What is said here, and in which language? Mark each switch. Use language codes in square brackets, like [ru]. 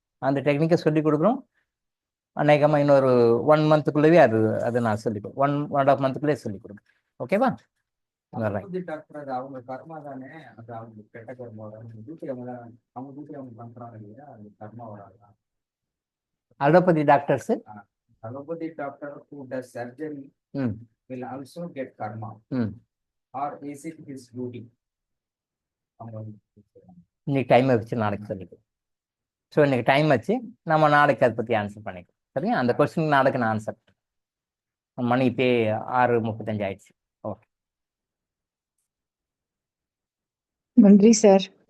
[ta] அந்த டெக்னிக்கை சொல்லி கொடுக்குறோம். அநேகமா இன்னொரு 1 மந்த்துக்குள்ளவே அது நான் சொல்லி 1.5 மந்த்துக்குள்ளே சொல்லி கொடுக்குறேன். ஓகேவா? டாக்டர் அது அவங்க கர்மா தானே, அது அவங்க கெட்ட கர்மா அவங்க பண்றாங்க இல்லையா, அது கர்மா வராது. [en] Allopathy doctors Allopathy doctor who does surgery will also get karma, or is it his duty? [ta] இன்னைக்கு டைம் வச்சு நாளைக்கு சொல்லிடுவோம். ஸோ இன்னைக்கு டைம் வச்சு நம்ம நாளைக்கு அதை பற்றி ஆன்சர் பண்ணிக்கலாம். சரியா? அந்த கொஸ்டின் நாளைக்கு நான் ஆன்சர். மணி இப்போ 6:35 ஆயிடுச்சு. ஓகே, நன்றி சார்.